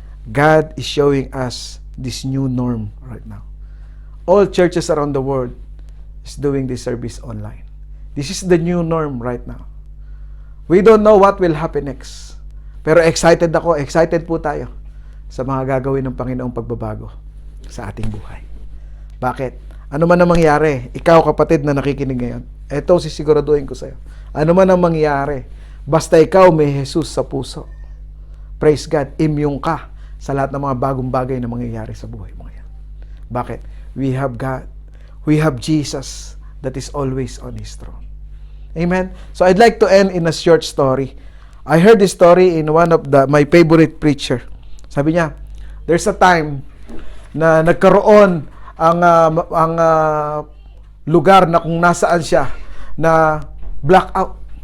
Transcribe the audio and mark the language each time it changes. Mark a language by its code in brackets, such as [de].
[en] God is showing us this new norm right now. All churches around the world is doing this service online. This is the new norm right now. We don't know what will happen next. [tl] Pero excited ako, excited po tayo sa mga gagawin ng Panginoong pagbabago sa ating buhay. Bakit? Ano man ang mangyari, ikaw kapatid na nakikinig ngayon, eto sisiguraduhin ko sa'yo. Ano man ang mangyari, basta ikaw may Jesus sa puso. Praise God, immune ka sa lahat ng mga bagong bagay na mangyayari sa buhay mo ngayon. [en] Bakit? We have God. We have Jesus that is always on His throne. Amen? So I'd like to end in a short story. I heard this story in one of my favorite preacher. [tl] Sabi niya, [en] there's a time [tl] na nagkaroon ang lugar na kung nasaan siya na blackout.